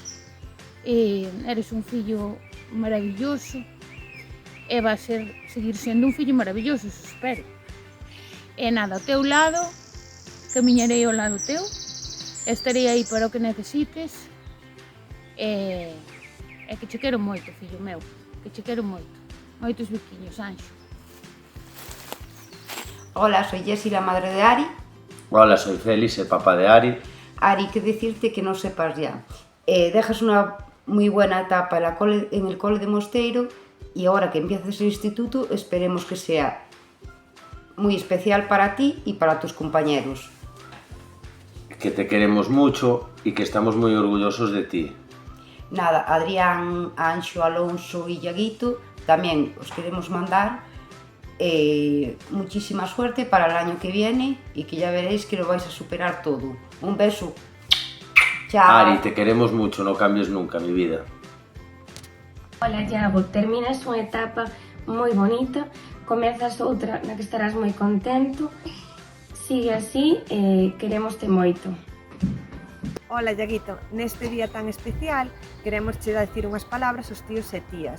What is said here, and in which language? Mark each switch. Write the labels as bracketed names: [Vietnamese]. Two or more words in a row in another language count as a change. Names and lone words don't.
[Galician] Eres un fillo maravilloso e vas seguir sendo un fillo maravilloso, eso espero. E nada, ao teu lado, camiñarei ao lado teu, estarei aí para o que necesites e que che quero moito, fillo meu, que che quero moito. Moitos biquiños, Anxo. [Spanish] Hola, soy Jessie, la madre de Ari. Hola, soy Félix, el papá de Ari. Ari, que decirte que no sepas ya. Dejas una muy buena etapa en el cole de Mosteiro y ahora que empiezas el instituto esperemos que sea muy especial para ti y para tus compañeros. Que te queremos mucho y que estamos muy orgullosos de ti. Nada, Adrián, Anxo, Alonso y Yaguito, también os queremos mandar muchísima suerte para el año que viene y que ya veréis que lo vais a superar todo. Un beso. Chao. Ari, te queremos mucho, no cambies nunca, mi vida. [Galician] Hola, Iago, terminas unha etapa moi bonita, comezas outra na que estarás moi contento. Sigue así, querémoste moito. Hola, Iaguito, neste día tan especial queremos che dicir unhas palabras aos tíos e tías.